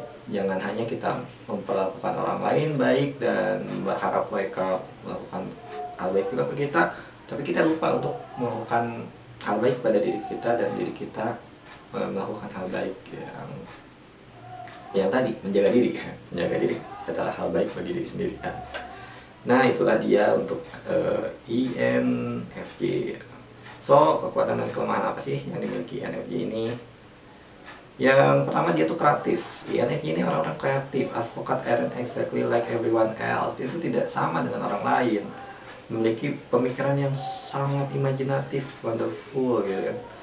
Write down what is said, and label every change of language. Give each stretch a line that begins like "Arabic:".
Indonesian: Jangan hanya kita memperlakukan orang lain baik dan berharap mereka melakukan hal baik juga ke kita, tapi kita lupa untuk melakukan hal baik pada diri kita, dan diri kita melakukan hal baik yang tadi menjaga diri adalah hal baik bagi diri sendiri kan. Nah itulah dia untuk INFJ. So kekuatan dan kelemahan apa sih yang dimiliki INFJ ini? Yang pertama, dia tuh kreatif. INFJ ini orang-orang kreatif.
English: Advokat aren't exactly like everyone else.
Indonesian: Dia itu tidak sama dengan orang lain. Memiliki pemikiran yang sangat imajinatif, wonderful gitu kan.